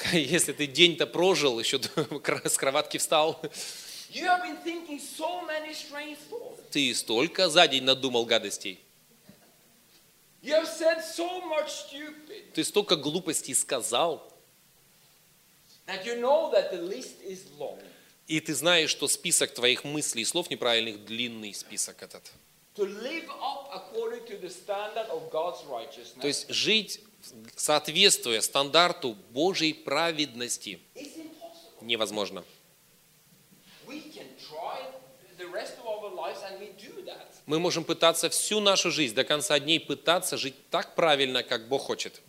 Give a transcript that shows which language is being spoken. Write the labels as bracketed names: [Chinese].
[Russian] если ты день-то прожил, еще с кроватки встал, so ты столько за день надумал гадостей. So ты столько глупостей сказал, [English] That you know that the list is long. [Russian] И ты знаешь, что список твоих мыслей и слов неправильных длинный список этот. [English] To live up according to the standard of God's righteousness. [Russian] То есть жить соответствуя стандарту Божьей праведности. [English] It's impossible. [Russian] Невозможно. [English] We can try the rest of our lives and we do that. [Russian] Мы можем пытаться всю нашу жизнь до конца дней пытаться жить так правильно, как Бог хочет.